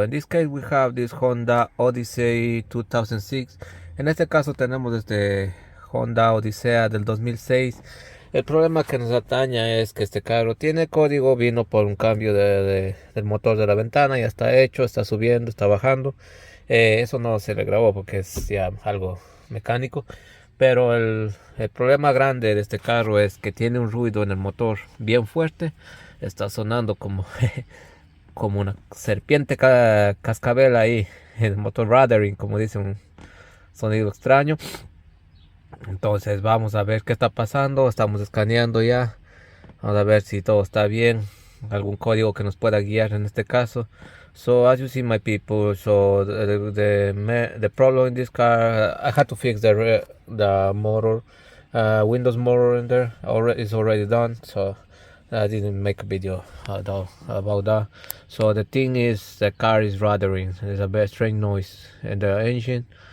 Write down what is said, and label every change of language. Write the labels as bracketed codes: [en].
[en] In this case, we have this Honda Odyssey 2006. [es] En este caso tenemos este Honda Odyssey del 2006. El problema que nos ataña es que este carro tiene código, vino por un cambio del motor de la ventana, ya está hecho, está subiendo, está bajando. Eso no se le grabó porque es ya algo mecánico. Pero el problema grande de este carro es que tiene un ruido en el motor bien fuerte. Está sonando como, como una serpiente cascabel ahí. El motor ruddering, como dice, un sonido extraño. Entonces vamos a ver qué está pasando. Estamos escaneando ya. Vamos a ver si todo está bien. Algún código que nos pueda guiar en este caso. [en] So as you see, my people, so the problem in this car, I had to fix the motor, Windows motor in there. Is already done, so I didn't make a video about that. So the thing is, the car is ruddering. There's a very strange noise in the engine.